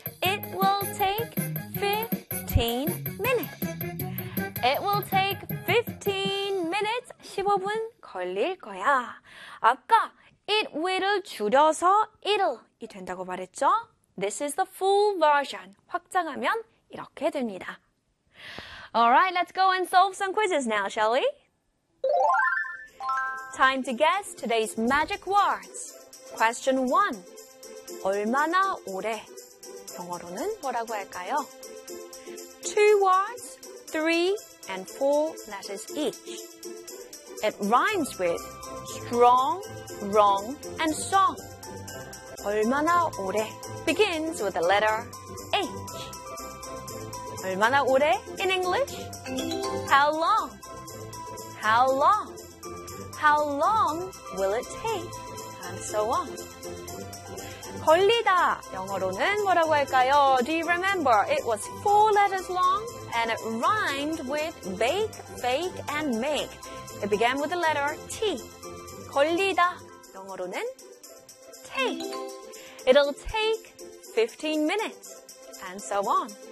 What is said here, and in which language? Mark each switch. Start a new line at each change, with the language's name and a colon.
English: It will take 15 minutes. It will take 15 minutes.
Korean: 15분 걸릴 거야. 아까 it will을 줄여서 it'll이 된다고 말했죠?
English: This is the full version.
Korean: 확장하면 이렇게 됩니다.
English: Alright, let's go and solve some quizzes now, shall we? Time to guess today's magic words. Question 1.
Korean: 얼마나 오래? 영어로는 뭐라고 할까요?
English: Two words, three and four letters each. It rhymes with strong, wrong, and song.
Korean: 얼마나 오래?
English: begins with the letter H.
Korean: 얼마나 오래
English: in English? How long? How long? How long will it take? And so on.
Korean: 걸리다 영어로는 뭐라고 할까요?
English: Do you remember? It was four letters long and it rhymed with bake, bake and make. It began with the letter T.
Korean: 걸리다 영어로는
English: take. It'll take 15 minutes and so on.